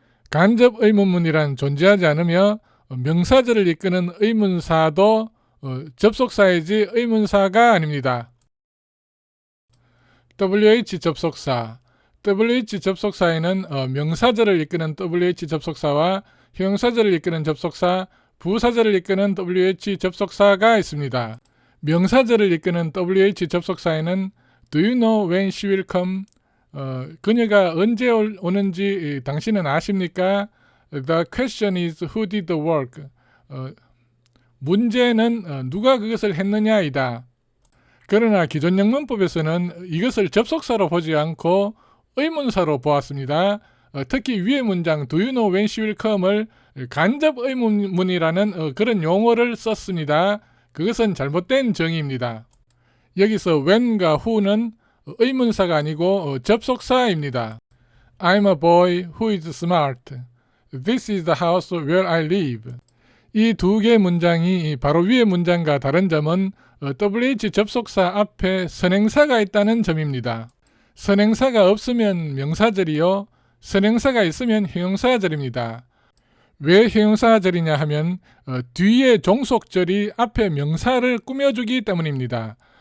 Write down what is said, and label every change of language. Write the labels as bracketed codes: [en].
[ko] 간접 의문문이란 존재하지 않으며 명사절을 이끄는 의문사도 접속사이지 의문사가 아닙니다. WH 접속사. WH 접속사에는 명사절을 이끄는 WH 접속사와 형용사절을 이끄는 접속사, 부사절을 이끄는 WH 접속사가 있습니다. 명사절을 이끄는 WH 접속사에는 [en] Do you know when she will come? [ko] 그녀가 언제 오는지 당신은 아십니까? [en] The question is who did the work? [ko] 문제는 누가 그것을 했느냐이다. 그러나 기존 영문법에서는 이것을 접속사로 보지 않고 의문사로 보았습니다. 특히 위의 문장 [en] Do you know when she will come [ko] 을 간접 의문문이라는 그런 용어를 썼습니다. 그것은 잘못된 정의입니다. 여기서 when과 who는 의문사가 아니고 접속사입니다. [en] I'm a boy who is smart. This is the house where I live. [ko] 이 두 개의 문장이 바로 위의 문장과 다른 점은 WH 접속사 앞에 선행사가 있다는 점입니다. 선행사가 없으면 명사절이요, 선행사가 있으면 형용사절입니다. 왜 형용사절이냐 하면 뒤에 종속절이 앞에 명사를 꾸며주기 때문입니다.